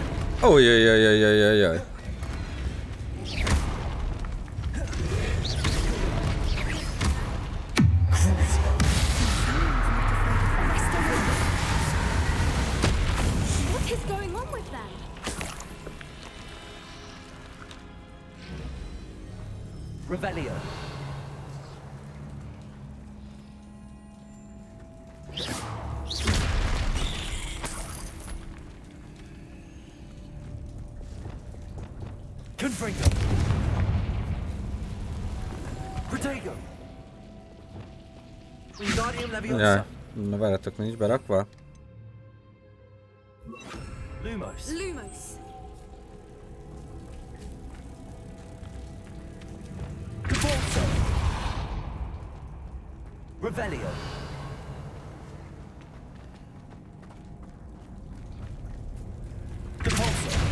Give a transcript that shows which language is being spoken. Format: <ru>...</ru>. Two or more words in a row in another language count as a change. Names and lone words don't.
<hu>Oh, jaj.</hu> <en>What is going on with them?</en> <la>Revelio! Confringo! Protego! Wingardium Leviosa!</la> <hu>Jaj, na várjatok, nincs berakva?</hu> <la>Lumos! Lumos! Cabalso! Revelio! Cabalso!</la>